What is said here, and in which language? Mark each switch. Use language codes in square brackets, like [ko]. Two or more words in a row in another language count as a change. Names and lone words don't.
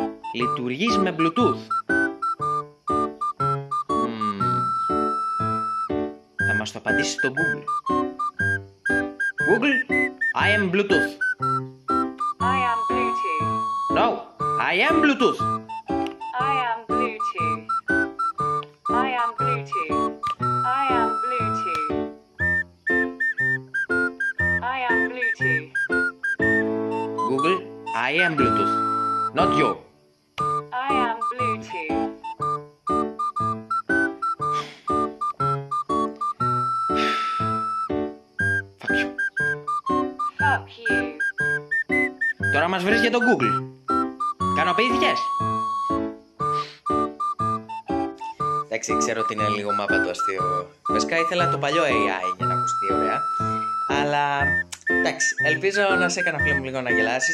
[el] Λειτουργείς με Bluetooth. Θα μας το απαντήσει το Google. [en] Google, I am Bluetooth. I am Bluetooth. No, I am Bluetooth. I am Bluetooth. I am Bluetooth. I am Bluetooth. I am Bluetooth. Google, I am Bluetooth. Not you. I am Bluetooth. Fuck you. Fuck you. [el] Τώρα μας βρεις για το Google. Ικανοποιήθηκες? Εντάξει, ξέρω ότι είναι λίγο μάπα το αστείο. Βασικά ήθελα το παλιό AI για να ακουστεί ωραία. Αλλά εντάξει, ελπίζω να σε έκανα φίλο μου λίγο να γελάσεις.